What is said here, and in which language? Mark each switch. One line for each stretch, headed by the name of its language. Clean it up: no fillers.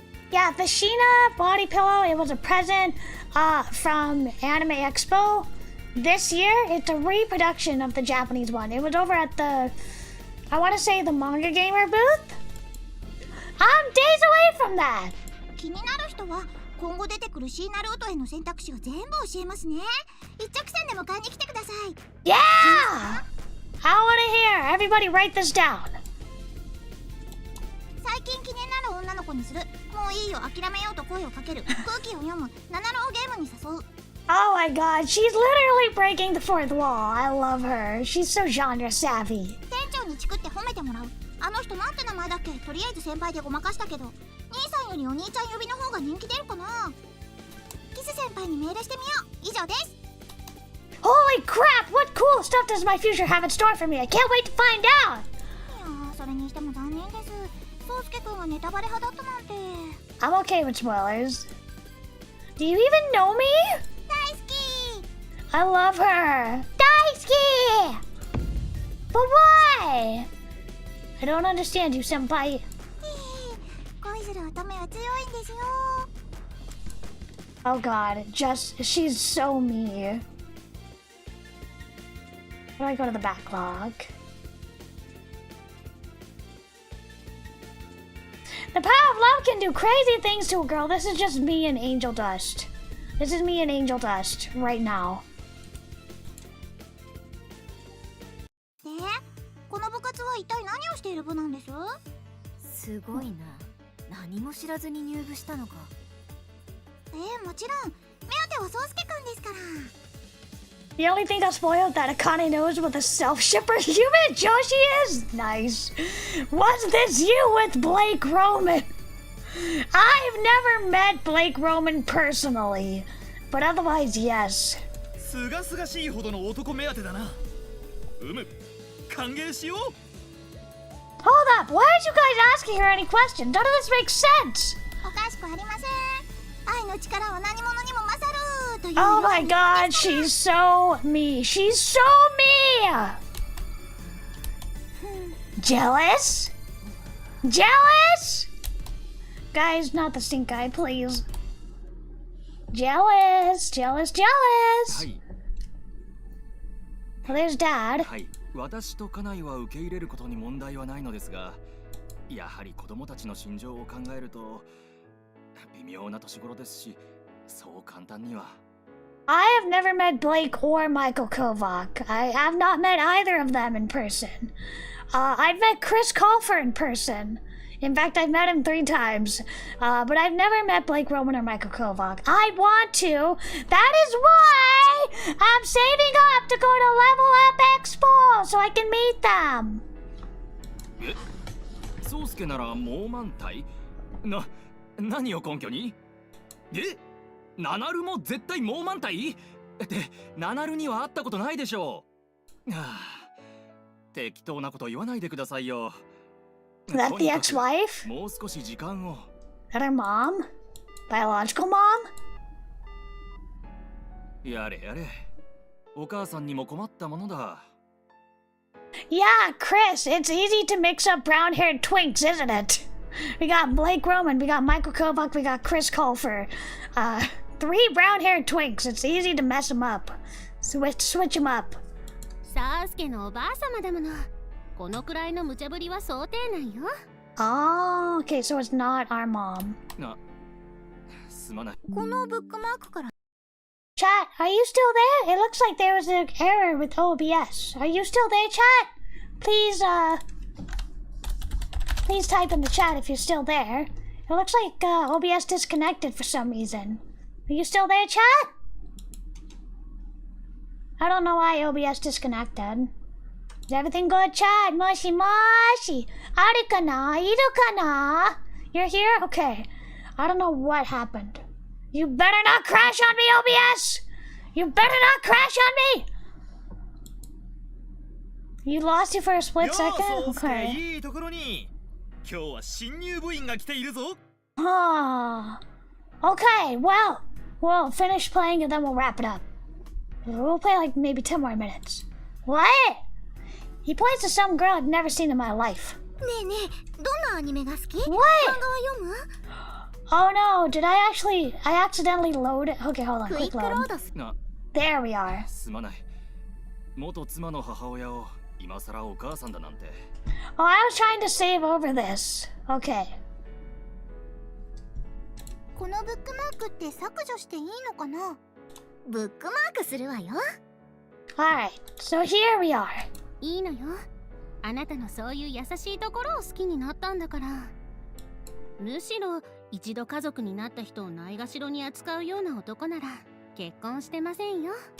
English: Yeah, the Sheena body pillow, it was a present from Anime Expo this year. It's a reproduction of the Japanese one. It was over at the, I want to say the Manga Gamer booth. I'm days away from that.
Japanese: 気になる人は今後出てくるシーナルートへの選択肢を全部教えますね。一直線で迎えに来てください。
English: Yeah! I want to hear. Everybody write this down.
Japanese: 最近気になる女の子にする。もういいよ、諦めようと声をかける。空気を読む。7ローゲームに誘う。
English: Oh my god, she's literally breaking the fourth wall. I love her. She's so genre savvy.
Japanese: 店長にチクって褒めてもらう。あの人なんて名前だっけ？とりあえず先輩でごまかしたけど、兄さんよりお兄ちゃん呼びの方が人気出るかな。キス先輩にメールしてみよう。以上です。
English: Holy crap! What cool stuff does my future have in store for me? I can't wait to find out!
Japanese: いやー、それにしても残念です。宗介くんがネタバレ派だったなんて。
English: I'm okay with spoilers. Do you even know me?
Japanese: 大好き。
English: I love her.
Japanese: Daisuke!
English: But why? I don't understand you, senpai.
Japanese: 恋する乙女は強いんですよ。
English: Oh god, she's so me. How do I go to the backlog? The power of love can do crazy things to a girl. This is just me and Angel Dust. This is me and Angel Dust right now.
Japanese: で、この部活は一体何をしている部なんです？すごいな。何も知らずに入部したのか。もちろん。目当ては宗介くんですから。
English: The only thing that spoiled that Akane knows what a self-shipper human Joshi is? Nice. Was this you with Blake Roman? I've never met Blake Roman personally, but otherwise, yes.
Japanese: すがすがしいほどの男目当てだな。歓迎しよう。
English: Hold up, why aren't you guys asking her any questions? None of this makes sense.
Japanese: おかしくありません。愛の力は何者にも勝るという。
English: Oh my god, she's so me. She's so me. Jealous? Jealous? Guys, not the stink eye, please. Jealous, jealous, jealous.
Japanese: はい
English: Well, there's Dad.
Japanese: はい、私と家内は受け入れることに問題はないのですが、やはり子供たちの心情を考えると微妙な年頃ですし、そう簡単には。
English: I have never met Blake or Michael Kovac. I have not met either of them in person. I've met Chris Colfer in person. In fact, I've met him 3 times. But I've never met Blake Roman or Michael Kovac. I want to. That is why I'm saving up to go to Level Up Expo so I can meet them.
Japanese: え、宗介ならもう満体？何を根拠に？え？ナナルも絶対もう満体？ってナナルには会ったことないでしょう。はあ、適当なこと言わないでくださいよ。
English: That the ex-wife?
Japanese: もう少し時間を。
English: That her mom? Biological mom?
Japanese: やれやれ。お母さんにも困ったものだ。
English: Yeah, Chris, it's easy to mix up brown-haired twinks, isn't it? We got Blake Roman, we got Michael Kovac, we got Chris Colfer. 3 brown-haired twinks. It's easy to mess them up. Switch them up.
Japanese: サースケのおばあ様だもの。このくらいの無茶ぶりは想定内よ。
English: Oh, okay, so it's not our mom.
Japanese: すまない。このブックマークから。
English: Chat, are you still there? It looks like there was an error with OBS. Are you still there, chat? Please, please type in the chat if you're still there. It looks like OBS disconnected for some reason. Are you still there, chat? I don't know why OBS disconnected. Is everything good, chat?
Japanese: Moshi moshi. Aru kana? Iru kana?
English: You're here? Okay. I don't know what happened. You better not crash on me, OBS! You better not crash on me! You lost you for a split second? Okay.
Japanese: いいところに。今日は新入部員が来ているぞ。 Ah.
English: Okay, well, we'll finish playing and then we'll wrap it up. We'll play like maybe 10 more minutes. What? He plays to some girl I've never seen in my life.
Japanese: ねえねえ、どんなアニメが好き？
English: What?
Japanese: 漫画は読む？
English: Oh no, did I accidentally load it? Okay, hold on,
Japanese: クイ
English: quick
Japanese: ックロ
English: load.
Japanese: ードす。
English: There we are.
Japanese: すまない。元妻の母親を今さらお母さんだなんて。
English: Oh, I was trying to save over this. Okay.
Japanese: このブックマークって削除していいのかな？ブックマークするわよ。
English: Alright, so here we are.
Japanese: いいのよ。あなたのそういう優しいところを好きになったんだから。むしろ一度家族になった人をないがしろに扱うような男なら結婚してませんよ。